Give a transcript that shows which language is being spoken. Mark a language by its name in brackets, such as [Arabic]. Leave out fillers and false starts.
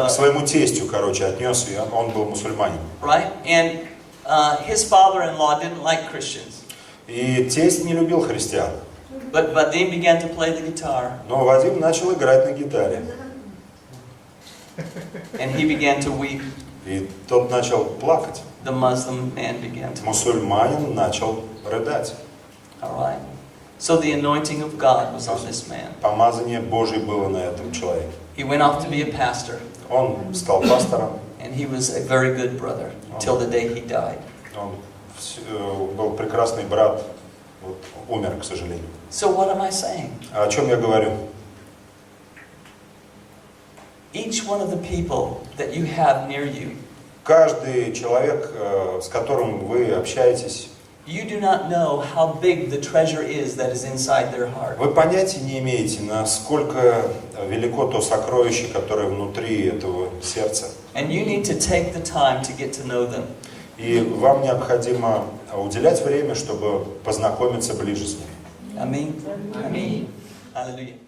[Russian] К своему тестю, короче, отнес, и он был мусульманин. [English] right? And his father-in-law didn't like Christians. [Russian] И тесть не любил христиан. [English] But Vadim began to play the guitar, [Russian] Но Вадим начал играть на гитаре. [English] and he began to weep. [Russian] И тот начал плакать. [English] The Muslim man began to weep. [Russian] Мусульманин начал рыдать. [English] All right? So the anointing of God was on this man. [Russian] Помазание Божье было на этом человеке. [English] He went off to be a pastor, [Russian] Он стал пастором. [English] and he was a very good brother till the day he died. [Russian] Он был прекрасный брат. Вот, умер, к сожалению. [English] So what am I saying? [Russian] А о чем я говорю? [English] Each one of the people that you have near you, [Russian] Каждый человек, с которым вы общаетесь, [English] you do not know how big the treasure is that is inside their heart. [Russian] вы понятия не имеете, насколько велико то сокровище, которое внутри этого сердца. [English] And you need to take the time to get to know them. [Russian] И вам необходимо уделять время, чтобы познакомиться ближе с ним. Аминь. Аминь. Hallelujah.